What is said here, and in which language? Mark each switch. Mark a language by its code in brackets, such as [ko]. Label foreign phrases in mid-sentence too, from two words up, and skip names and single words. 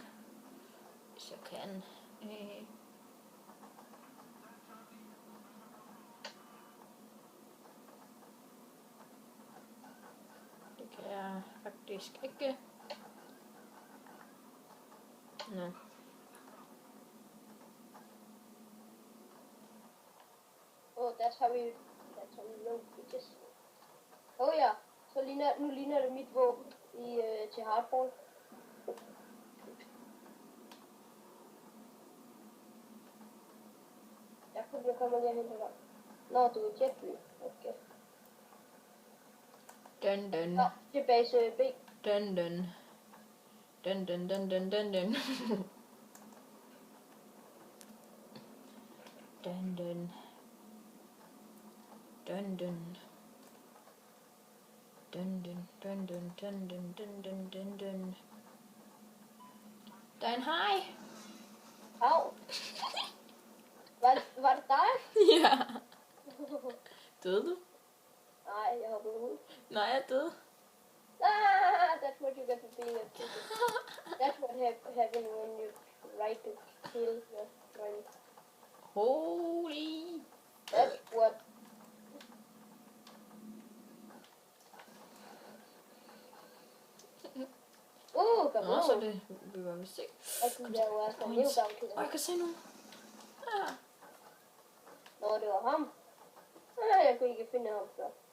[da] Hvis jeg kan. Det kan jeg. skal ikke... Nå. [en] Oh, that's how we know bitches. [da] Oh ja, så nu ligner det mit våben til hardball. Jeg kommer lige hen til dig. Nå, du er jetfly. Okay. Dun dun. Nå, til base B. Dun dun. Dun dun dun dun dun dun. Dun dun. Dun dun. Dun dun dun dun dun dun dun dun dun dun. Der er en hej. Au. Var det dig? Ja. Døde du? Nej, jeg hoppede ud. Nej, jeg døde. [en] That's what you get for being a chicken. That's what happens when you try to kill your friend. Holy. That's what. [da] Kom Nå, så det vi var vist ikke. Der var sådan en livgang til Jeg kan se nu. Ah. Nå, det var ham. Jeg kunne ikke finde ham før.